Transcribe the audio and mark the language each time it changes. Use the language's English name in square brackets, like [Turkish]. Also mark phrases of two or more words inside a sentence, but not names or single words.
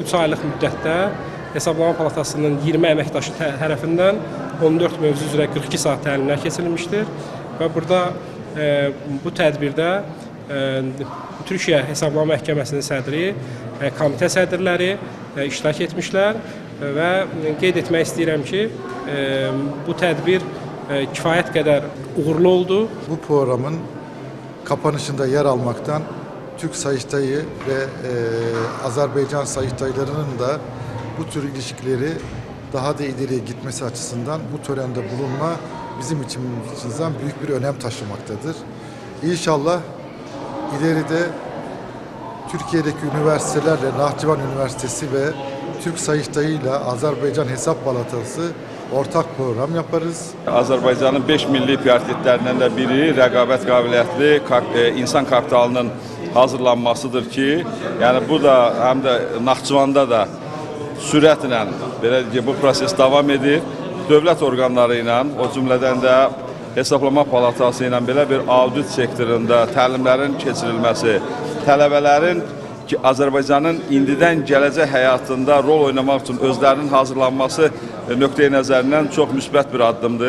[Azerbaijani] 3 aylıq müddətdə Hesablama Palatasının 20 əməkdaşı tərəfindən 14 mövzu üzrə 42 saat təlimlər keçirilmişdir və burada bu tədbirdə Türkiyə Hesablama Məhkəməsinin sədri, komitə sədrləri iştirak etmişlər və qeyd etmək istəyirəm ki, bu tədbir kifayət qədər uğurlu oldu. [Turkish] Bu programın kapanışında yer almaktan Türk Sayıştayı ve Azerbaycan Sayıştaylarının da bu tür ilişkileri daha da ileriye gitmesi açısından bu törende bulunma bizim açımızdan büyük bir önem taşımaktadır. İnşallah ileride Türkiye'deki üniversitelerle Naxçıvan Üniversitesi ve Türk Sayıştayı ile Azerbaycan Hesap Palatası ortak program yaparız. [Azerbaijani] Azərbaycanın 5 milli prioritetlərindən də biri rəqabət qabiliyyətli insan kapitalının hazırlanmasıdır ki, yəni bu da həm də Naxçıvanda da sürətlə belə ki, bu proses davam edir. Dövlət orqanları ilə, o cümlədən də Hesablama Palatası ilə belə bir audit sektorunda təlimlərin keçirilməsi, tələbələrin ki, Azərbaycanın indidən gələcək həyatında rol oynamaq üçün özlərinin hazırlanması nöqteyi nəzərindən çox müsbət bir addımdır.